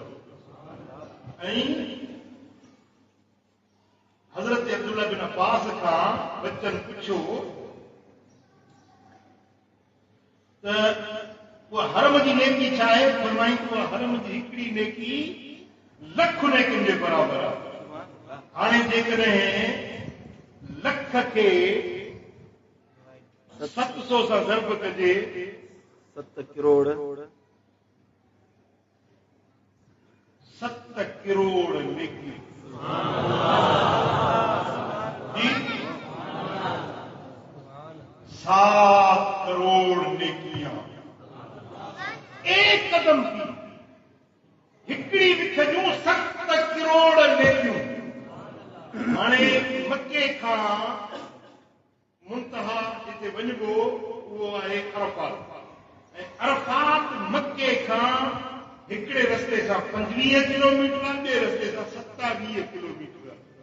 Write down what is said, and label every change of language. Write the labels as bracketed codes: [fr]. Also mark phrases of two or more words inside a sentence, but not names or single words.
[sd] ऐं हज़रत अब्दुल्लाह बिन अब्बास खां बच्चनि पुछियो त उहा हरम जी नेकी छा आहे? फरमाई उहा हरम जी हिकिड़ी नेकी 1,00,000 नेकियुनि जे बराबरि आहे। हाणे जेकॾहिं 1,00,000 खे 700 सां ज़र्ब कजे, 7 करोड़। 7 करोड़ नेकी जी। [ur] 7 کروڑ نیکیاں ایک قدم کی, [sd] हिकिड़ी बिख जूं 7 करोड़ नेकियूं। हाणे मके खां मुंतहा जिते वञिबो उहो आहे अरफात, ऐं अरफात मके खां हिकिड़े रस्ते सां 25 किलोमीटर आहे, ॿिए रस्ते सां 27 किलोमीटर आहे।